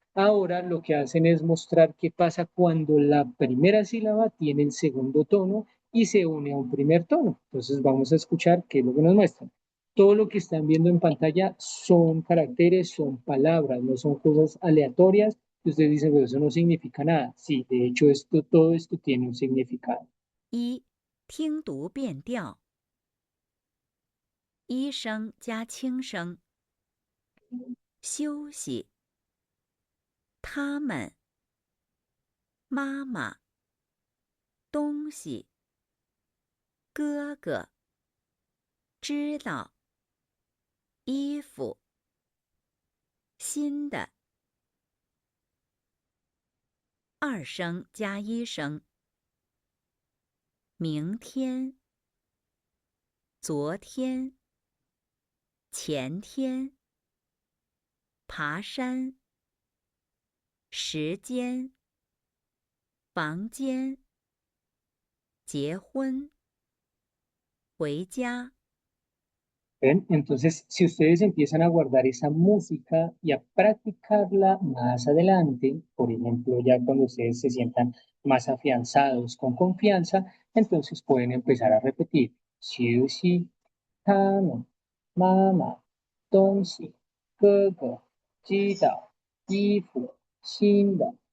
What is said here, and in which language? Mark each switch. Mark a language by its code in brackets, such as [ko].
[es] Ahora lo que hacen es mostrar qué pasa cuando la primera sílaba tiene el segundo tono y se une a un primer tono. Entonces vamos a escuchar qué es lo que nos muestran. Todo lo que están viendo en pantalla son caracteres, son palabras, no son cosas aleatorias que ustedes dicen, pero eso no significa nada. Sí, de hecho todo esto tiene un significado. [zh] 一、听读变调，一声加轻声，休息，他们，妈妈，东西，哥哥，知道，衣服，新的，二声加一声，明天，昨天，前天，爬山，时间，房间，结婚，回家。 [es] ¿Ven? Entonces, si ustedes empiezan a guardar esa música y a practicarla más adelante, por ejemplo, ya cuando ustedes se sientan más afianzados, con confianza, entonces pueden empezar a repetir. [zh] Xiu xi, tano, mama, tonsi, gogo, jida, ifu, shinda.